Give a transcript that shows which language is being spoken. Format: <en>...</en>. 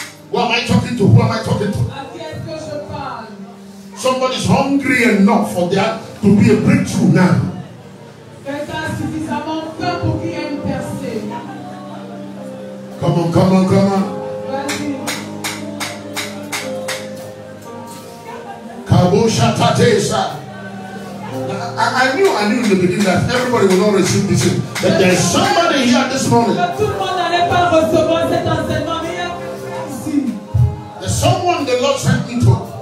<en>Who am I talking to? Who am I talking to?</en> <fr>À qui est-ce que je parle?</fr> <en>Somebody's hungry enough for there to be a breakthrough now.</en> <fr>Quelqu'un a suffisamment faim pour qu'il y ait une percée.</fr> <en>Come on, come on, come on.</en> <fr>Vas-y. Kabosha Tatesa.</fr> <en>I knew in the beginning that everybody will not receive this. That there is somebody here this morning.</en> <fr>Que tout le monde n'allait pas recevoir cet enseignement, mais il y a quelqu'un ici.</fr> <en>There's someone the Lord sent me to.</en>